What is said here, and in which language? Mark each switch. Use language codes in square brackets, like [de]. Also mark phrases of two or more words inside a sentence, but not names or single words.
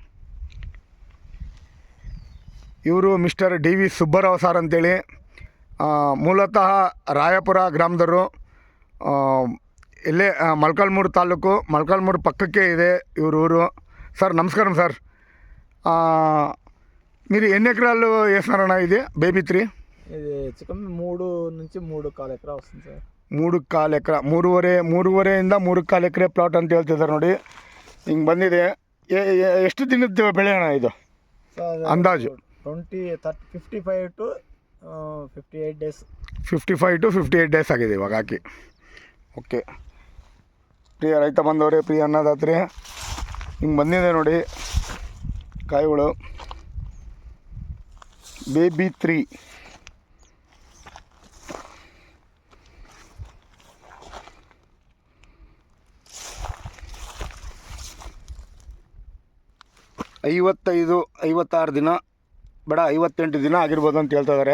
[kn] ಇವರು ಮಿಸ್ಟರ್ ಡಿ ವಿ ಸುಬ್ಬರಾವ್ ಸಾರ್ ಅಂತೇಳಿ, ಮೂಲತಃ ರಾಯಪುರ ಗ್ರಾಮದವರು. ಇಲ್ಲೇ ಮೊಳಕಾಲ್ಮೂರು ತಾಲೂಕು, ಮೊಳಕಾಲ್ಮೂರು ಪಕ್ಕಕ್ಕೆ ಇದೆ ಇವ್ರ ಊರು. ಸರ್ ನಮಸ್ಕಾರ ಸರ್. [te] మీరు ఎన్ని ఎకరాలు వేస్తున్నారన్నా ఇది బేబీ3? ఇది చికెన్ 3 నుంచి 3.25 ఎకరా వస్తుంది సార్. 3.25 ఎకరా, [kn] ಮೂರುವರೆಯಿಂದ 3.25 ಎಕರೆ ಪ್ಲಾಟ್ ಅಂತ ಹೇಳ್ತಿದ್ದಾರೆ ನೋಡಿ. ಹಿಂಗೆ ಬಂದಿದೆ. ಎಷ್ಟು ದಿನದ ಬೆಳೆ ಅಣ್ಣ ಇದು ಅಂದಾಜು? [en] 55 to 58 ಡೇಸ್. [kn] 55 to 58 ಡೇಸ್ ಆಗಿದೆ ಇವಾಗ ಹಾಕಿ. ಓಕೆ ಪ್ರಿಯ ರೈತ ಬಂದವರೇ, ಪ್ರಿಯ ಅನ್ನದಾತರೇ, ಹಿಂಗೆ ಬಂದಿದೆ ನೋಡಿ ಕಾಯಿಗಳು. ಬೇಬಿ3 56 ದಿನ ಬೇಡ, 58 ದಿನ ಆಗಿರ್ಬೋದು ಅಂತ ಹೇಳ್ತಾ ಇದ್ದಾರೆ.